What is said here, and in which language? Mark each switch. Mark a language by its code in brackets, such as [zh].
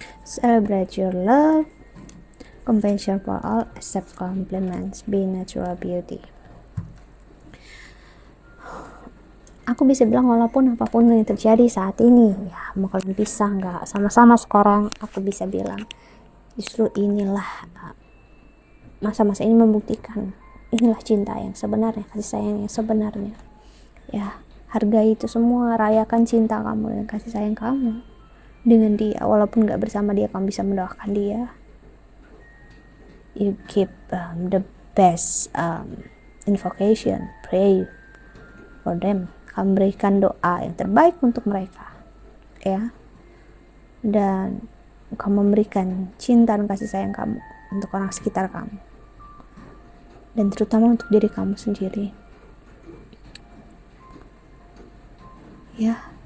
[en] Celebrate your love, compassion for all, accept compliments, be natural beauty. [id] Aku bisa bilang walaupun apapun yang terjadi saat ini, ya mau kalian pisah nggak sama-sama sekarang, aku bisa bilang justru inilah masa-masa ini membuktikan inilah cinta yang sebenarnya, kasih sayang yang sebenarnya. Ya, hargai itu semua, rayakan cinta kamu dan kasih sayang kamu dengan dia, walaupun gak bersama dia, kamu bisa mendoakan dia. [en] You keep the best invocation, pray for them. [id] Kamu berikan doa yang terbaik untuk mereka, ya. Dan kamu memberikan cinta dan kasih sayang kamu untuk orang sekitar kamu, dan terutama untuk diri kamu sendiri, ya.